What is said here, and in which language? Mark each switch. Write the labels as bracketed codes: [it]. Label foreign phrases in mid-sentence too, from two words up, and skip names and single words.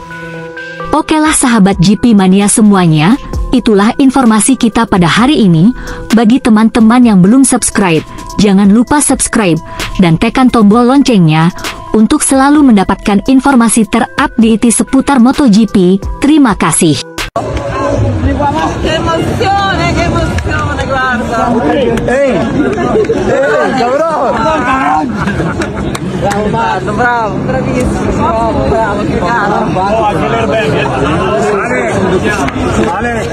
[id] Okelah sahabat GP Mania semuanya, itulah informasi kita pada hari ini. Bagi teman-teman yang belum subscribe, jangan lupa subscribe dan tekan tombol loncengnya untuk selalu mendapatkan informasi terupdate seputar MotoGP. Terima kasih. [it] Ehi, bravo! Bravo, bravissimo, bravo, che caro. Anche l'Erbene. Ale.